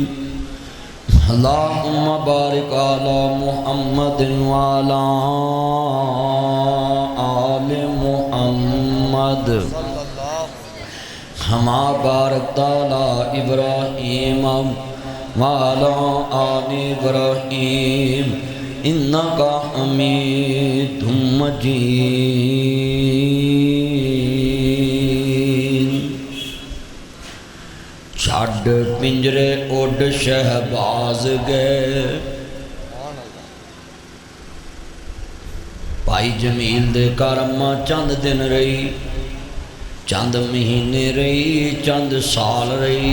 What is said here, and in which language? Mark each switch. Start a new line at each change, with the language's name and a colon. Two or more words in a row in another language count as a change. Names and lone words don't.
Arabic: اللهم بارك على محمد وعلى آل محمد كما باركت على إبراهيم وعلى آل إبراهيم إنك حميد مجيد.
Punjabi: چھڈ پنجرے اڈ شہباز گئے، بھائی جمیل دے گھر اماں چند دن رہی، چند مہینے رہی، چند سال رہی.